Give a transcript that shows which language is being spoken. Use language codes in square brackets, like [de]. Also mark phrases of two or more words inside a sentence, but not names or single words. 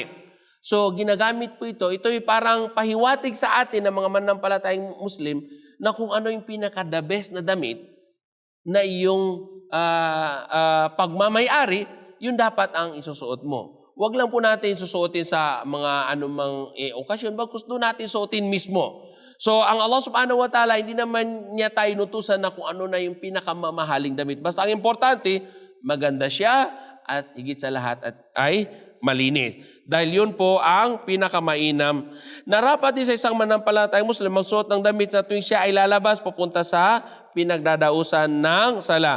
[tl] So, ginagamit po ito'y parang pahiwatig sa atin ng mga mananampalatayang Muslim na kung ano yung pinaka- [en] the best [tl] na damit na iyong pagmamayari, yun dapat ang isusuot mo. Huwag lang po natin susuotin sa mga anumang okasyon, bagkus doon natin suotin mismo. So, ang Allah [ar] سبحانه وتعالى, [tl] hindi naman niya tayo nutusan na kung ano na yung pinakamamahaling damit. Basta ang importante, maganda siya at higit sa lahat ay malinis. Dahil yun po ang pinakamainam. Narapat din sa isang mananampalatayang Muslim magsuot ng damit na tuwing siya ay lalabas papunta sa pinagdadausan ng sala.